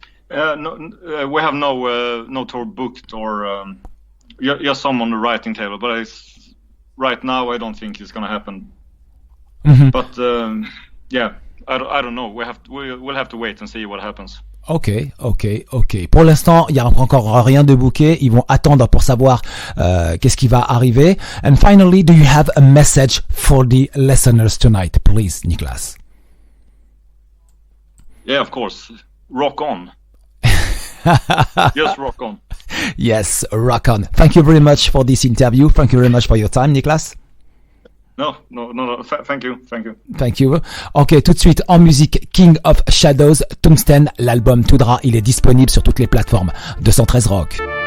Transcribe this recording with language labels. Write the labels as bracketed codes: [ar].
[en] No, we have no tour booked or just some on the writing table, but right now I don't think it's going to happen. Mm-hmm. But yeah, I don't know. We'll have to wait and see what happens. Ok. [fr] Pour l'instant, il y a encore rien de booké. Ils vont attendre pour savoir qu'est-ce qui va arriver. [en] And finally, do you have a message for the listeners tonight, please, Niklas? Yeah, of course. Rock on. Just rock on. Yes, rock on. Thank you very much for this interview. Thank you very much for your time, Niklas. No. Thank you. Thank you. [fr] Ok, tout de suite en musique, King of Shadows, Tungsten, l'album Tundra, il est disponible sur toutes les plateformes. 213 Rock.